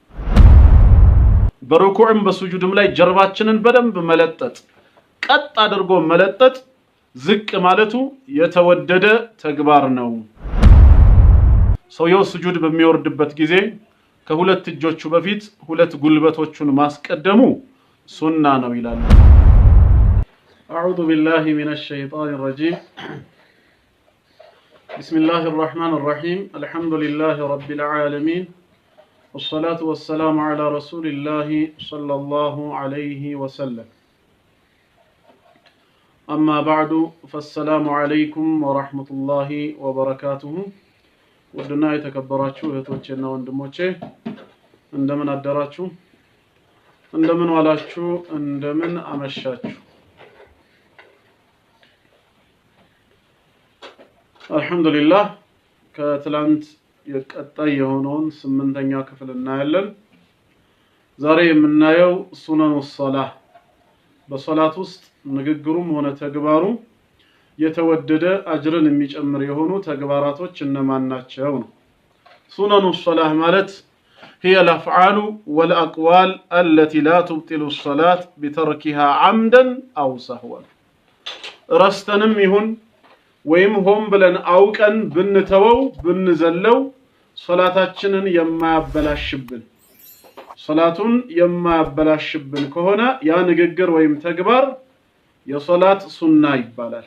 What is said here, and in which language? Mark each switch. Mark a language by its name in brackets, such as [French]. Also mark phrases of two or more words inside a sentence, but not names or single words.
[Amharic] በሩኩዕም በሱጁድም ላይ ጀርባችንን በደንብ መለጠጥ ቀጥ አድርጎ መለጠጥ ዝቅ ማለቱ የተወደደ ተግባር ነው። ሰውየው ሱጁድ በሚወርድበት ጊዜ ከሁለት እጆቹ በፊት ሁለት ጉልበቶቹን ማስቀደሙ ሱና ነው ይላል። [Arabic] أعوذ بالله من الشيطان الرجيم بسم الله الرحمن الرحيم الحمد لله رب العالمين والصلاة والسلام على رسول الله صلى الله عليه وسلم أما بعد فالسلام عليكم ورحمة الله وبركاته [Amharic] ውድና የተከበራችሁ እህቶቼና ወንድሞቼ እንደምን አደራችሁ እንደምን ዋላችሁ እንደምን አመሻችሁ አልহামዱሊላህ ከትላንት የቀጣይ የሆነውን 8ኛ ክፍል እናያለን። ዛሬ የምናየው [Arabic] سنن الصلاة [Amharic] በሶላት ውስጥ ንግግሩም ሆነ ተግባሩ የተወደደ አጅርን የሚጨምር የሆኑ ተግባራቶች እነማን ናቸው ነው። ሱነኑ [Arabic] ሶላህ ማለት هي الافعال والاقوال التي لا تبطل الصلاه بتركها عمدا او سهوا [Amharic] ረስተንም ይሁን ወይም ሆም ብለን አውቀን ብንተወው ብንዘለው ሶላታችንን የማያበላሽብን ሶላቱን የማያበላሽብን ከሆነ ያ ንግግር ወይም ተግባር የሶላት ሱና ይባላል።